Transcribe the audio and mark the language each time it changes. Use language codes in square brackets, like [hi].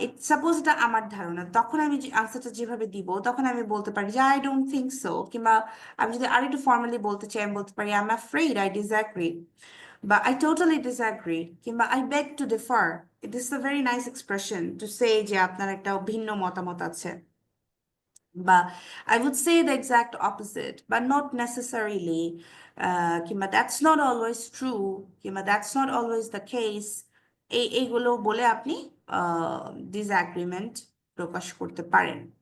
[bn] Suppose এটা আমার ধারণা, তখন আমি আনসারটা যেভাবে দিব তখন আমি বলতে পারি যে [en] I don't think so, [bn] কিংবা আমি যদি আর একটু ফর্মালি বলতে চাই আমি বলতে পারি [en] I am afraid, I disagree, [bn] বা [en] I totally disagree, [bn] কিংবা [en] I beg to differ. It is a very nice expression to say [bn] যে আপনার একটা ভিন্ন মতামত আছে। [en] বা I would say the exact opposite, but not necessarily. কিংবা that's not always true, কিংবা that's not always the case. [bn] এইগুলো বলে আপনি ডিসঅ্যাগ্রিমেন্ট প্রকাশ করতে পারেন।